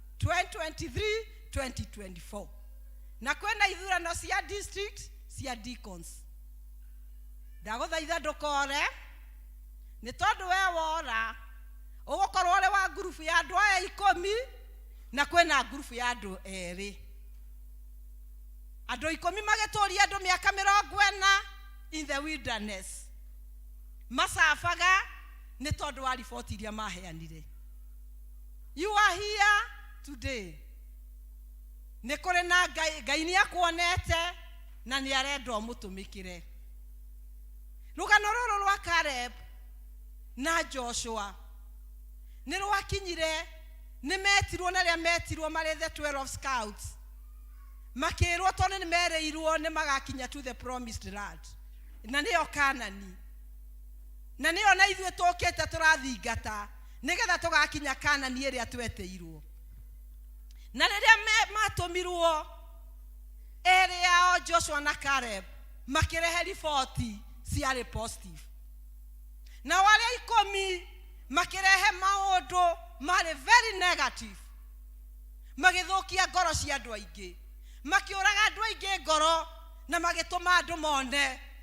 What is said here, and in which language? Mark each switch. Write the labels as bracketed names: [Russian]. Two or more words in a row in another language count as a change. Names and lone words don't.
[Kikuyu] 2023-2024 na kwĩna ithurano cia district cia deacons ndagũthaitha ndũkore nĩ tondũ we wora ũgũkorwo ũrĩ wa ngurubu ya andũ aya 10 na kwĩna ngurubu ya andũ 2 andũ 10 magĩtũria andũ mĩaka 40 [English] in the wilderness [Kikuyu] macabaga nĩ tondũ wa riboti iria maheanire [English] you are here today [Kikuyu] nĩ kũrĩ na Ngai nĩ akuonete na nĩ arenda ũmũtũmĩkĩre rũgano rũrũ rwa Caleb na Joshua nĩ rwakinyire nĩ metirwo na rĩa metirwo marĩ [English] the 12 scouts [Kikuyu] makĩrwo tondũ nĩ merĩirwo nĩ magakinya [English] to the promised land [Kikuyu] na nĩyo Kanani na nĩyo na ithuĩ tũkĩte tũrathingata nĩgetha tũgakinya Kanani ĩrĩa twetĩirwo na rĩrĩa matũmirwo area Joshua na Caleb makĩrehe riboti ciarĩ positive na wale 10 makĩrehe maũndũ marĩ [English] very negative [Kikuyu] magĩthũkia ngoro cia andũ aingĩ makĩũraga andũ aingĩ ngoro na magĩtũma andũ